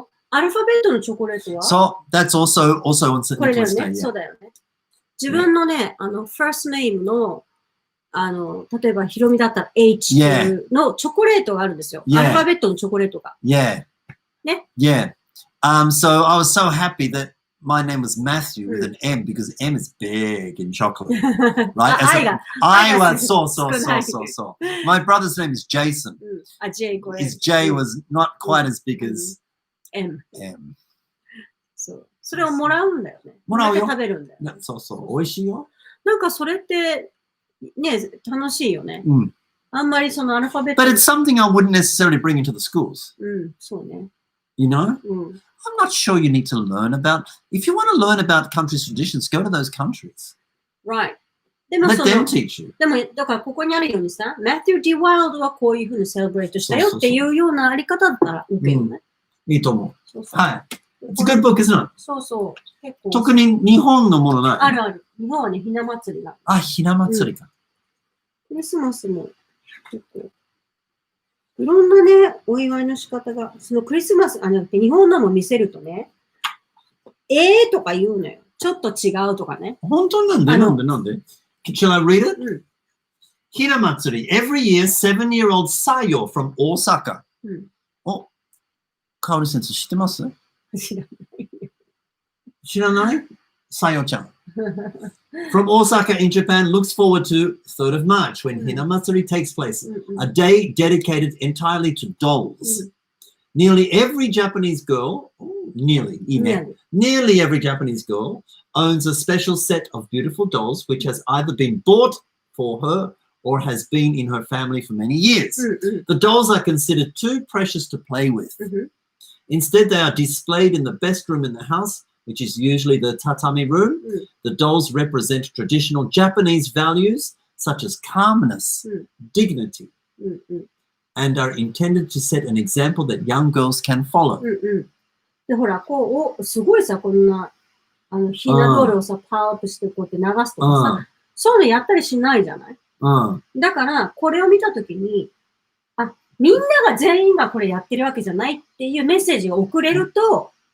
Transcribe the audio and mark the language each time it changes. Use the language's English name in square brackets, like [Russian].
[Japanese] アルファベットのチョコレートは [English] So that's also on St. [Japanese] これだよ [English] Nicholas [Japanese] ね。 [English] Day. [Japanese] そう [English] Yeah. [Japanese] だよね。自分のね、first name の、例えば、ヒロミだったら H っていうのチョコレートがあるんですよ。 [English] Yeah. [Japanese] アルファベットのチョコレートが。 [English] Yeah. [Japanese] ね。 [English] Yeah. So I was so happy that my name was Matthew with an M because M is big in chocolate, right? [Japanese] あ、愛が。 [English] I [Japanese] 愛が [English] was so. My brother's name is Jason. [Japanese] うん。あ、J これ。 [English] His J was not quite as big as M。 M. [Japanese] そう。それをもらうんだよね。もらうよ食べるんだよね。そう。美味しいよ。なんかそれって、ね、楽しいよね。うん。あんまりそのアルファベット。 [English] But it's something I wouldn't necessarily bring into the schools. [Japanese] うん、そうね。 [English] You know? [Japanese] うん。 [English] I'm not sure you need to learn about... If you want to learn about countries' traditions, go to those countries. Right. [Japanese] でも [English] Let [Japanese] そ [English] them [Japanese] の、 [English] teach you. [Japanese] でも、だからここにあるようにさ、Matthew D. Wild はこういうふうにセレブレートしたよっていうようなあり方だったら OK よね。いいと思う。そうそう。 [English] はい。It's a good book, isn't it? [Japanese] そうそう。結構。特に日本のものない。あるある。日本はね、ひな祭りなの。ひな祭りか。クリスマスも結構、いろんなね、お祝いの仕方が、そのクリスマス、日本のも見せるとね、とか言うのよ。ちょっと違うとかね。本当になんで [English] Shall I read it? [Japanese] うん。 [English] ひな祭り Every year, 7-year-old Sayo from Osaka. [Japanese] うん。お、かおり先生知ってます？知らない。知らない？Sayoちゃん。 [English] From Osaka in Japan looks forward to 3rd of March when Hina Matsuri takes place, a day dedicated entirely to dolls. Nearly every Japanese girl, nearly every Japanese girl owns a special set of beautiful dolls which has either been bought for her or has been in her family for many years. [Japanese] うんうん [English] The dolls are considered too precious to play with. [Japanese] うん [English] Instead, they are displayed in the best room in the house, which is usually the tatami room. [Japanese] うん [English] The dolls represent traditional Japanese values such as calmness, [Japanese] うん [English] dignity, [Japanese] うんうん [English] and are intended to set an example that young girls can follow. [Japanese] うんうん。で、ほら、こう、すごいさ、こんな、ひなドールをさ、パワーアップしてこうやって流すとかさ、そういうのやったりしないじゃないだから、これを見たときに、あ、みんなが全員がこれやってるわけじゃないっていうメッセージが送れると、